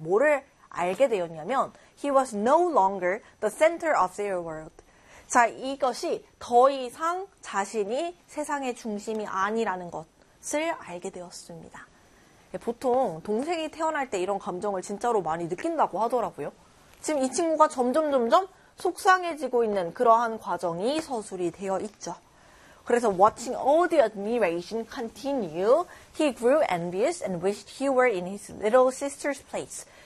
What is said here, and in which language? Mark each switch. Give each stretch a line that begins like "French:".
Korean: 뭐를 알게 되었냐면,
English: he was no longer the center of their world.
Korean: 자, 이것이 더 이상 자신이 세상의 중심이 아니라는 것을 알게 되었습니다. 보통 동생이 태어날 때 이런 감정을 진짜로 많이 느낀다고 하더라고요. 지금 이 친구가 점점 속상해지고 있는 그러한 과정이 서술이 되어 있죠. 그래서
English: watching all the admiration continue, he grew envious and wished he were in his little sister's place.